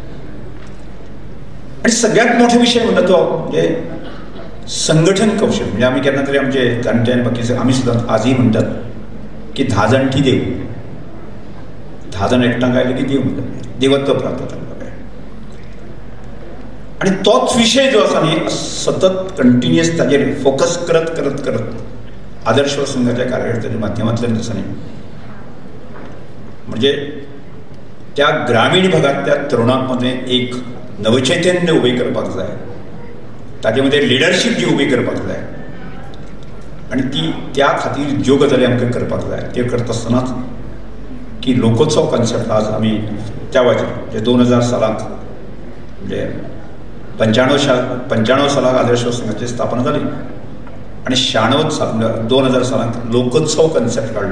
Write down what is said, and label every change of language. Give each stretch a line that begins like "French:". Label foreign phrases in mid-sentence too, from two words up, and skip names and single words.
Konkani: आनी सगळ्यांत मोठो विशय म्हणटा तो म्हणजे संघटन कौशल. म्हणजे आमी केन्ना तरी आमचे जाणटे आनी बाकीचे आमी सुद्दां आजय म्हणटात की 10 जाणटी देव 10 जाण एकठांय आयले की देव म्हणटात देवत्व प्राप्त जाता. आनी तोच विशय जो आसा न्ही सतत कंटिन्युअस ताजेर फोकस करत करत करत आदर्श संघाच्या कार्यकर्त्यांच्या माध्यमांतल्यान आसा न्ही म्हणजे त्या ग्रामीण भागातल्या तरुणां मध्ये एक नवचैतन्य उबें करपाक जाय, ताजे मध्ये लिडरशीप जी उबी करपाक जाय आनी ती त्या खातीर ज्यो गजाली आमकां करपाक जाय त्यो करता आसतनाच की लोकोत्सव कॉन्सेप्ट आज आमी त्या वेळाचेर म्हणजे 2000 सालांत म्हणजे 95 सालांत आदर्श संघाची स्थापना जाली आनी 96 साल 2000 सालांत लोकोत्सव कॉन्सेप्ट काडलो.